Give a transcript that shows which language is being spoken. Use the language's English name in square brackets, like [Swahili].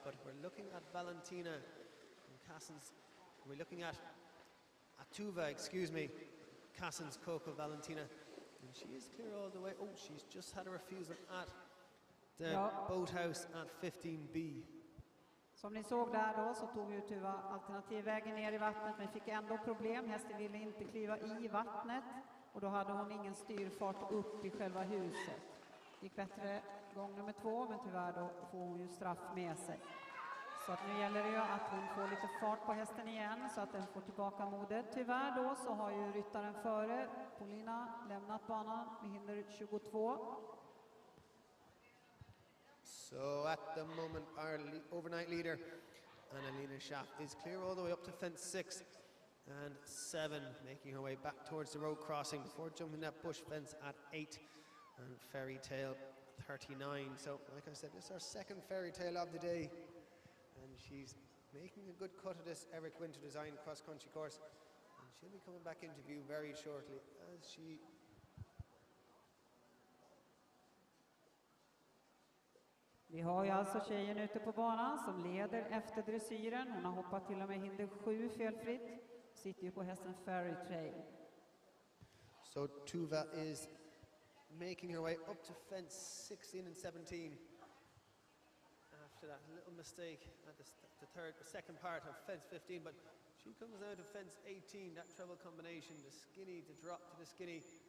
[English] But we're looking at Valentina and Cassens. We're looking at Tuva, excuse me, Cassens Coco Valentina, and she is clear all the way. Oh, she's just had a refusal at the boathouse at 15B. [Swedish] Som ni såg där då så tog ju Tuva alternativvägen ner i vattnet, men fick ändå problem. Hästen ville inte kliva i vattnet och då hade hon ingen styrfart upp i själva huset. Gick bättre gång nummer 2, men tyvärr då får hon ju straff med sig. Så att nu gäller det ju att hon får lite fart på hästen igen så att den får tillbaka modet. Tyvärr då så har ju ryttaren före, Paulina, lämnat banan med hinder 22. [English] So at the moment, our overnight leader, Annalina Schafft, is clear all the way up to fence 6 and 7, making her way back towards the road crossing before jumping that bush fence at 8 and Fairy Tale 39. So, like I said, this is our second Fairy Tale of the day, and she's making a good cut of this Eric Winter design cross-country course, and she'll be coming back into view very shortly as she [Swedish] Vi har ju alltså tjejen ute på banan som leder efter dressyren. Hon har hoppat till och med hinder 7 felfritt. Sitter ju på hästen Fairy Trail. [English] So Tuva is making her way up to fence 16 and 17. After that little mistake at the second part of fence 15, but she comes out of fence 18, that treble combination, the skinny, the drop to the skinny.